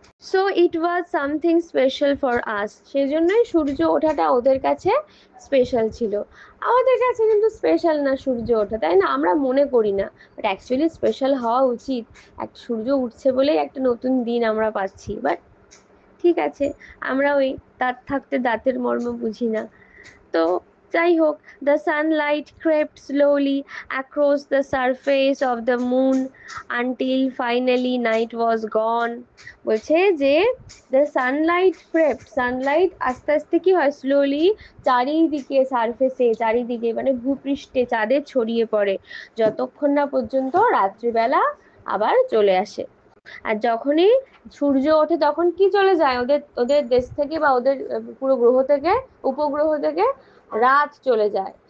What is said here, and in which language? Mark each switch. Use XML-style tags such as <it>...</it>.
<en>so it was something special for us,</en> <bn>সেই জন্যই সূর্য ওঠাটা ওদের কাছে স্পেশাল ছিল। আমাদের কাছে কিন্তু স্পেশাল না সূর্য ওঠা, তাই না? আমরা মনে করি না, বাট অ্যাকচুয়ালি স্পেশাল হওয়া উচিত। একটা সূর্য উঠছে বলেই একটা নতুন দিন আমরা পাচ্ছি। বাট ঠিক আছে, আমরা ওই দাঁত থাকতে দাঁতের মর্ম বুঝি না। তো যাই হোক,</bn> <en>The sunlight crept slowly across the surface of the moon until finally night was gone.</en> <bn>বলছে যে দ্য সানলাইট crept, সানলাইট আস্তে আস্তে কি হয়, স্লোলি চারিদিকে, সারফেসে, চারিদিকে মানে ভূপৃষ্ঠে চাঁদে ছড়িয়ে পড়ে, যতক্ষণ না পর্যন্ত রাত্রিবেলা আবার চলে আসে। আর যখনই সূর্য ওঠে তখন কি চলে যায়, ওদের ওদের দেশ থেকে বা ওদের পুরো গ্রহ থেকে, উপগ্রহ থেকে রাত চলে যায়।</bn>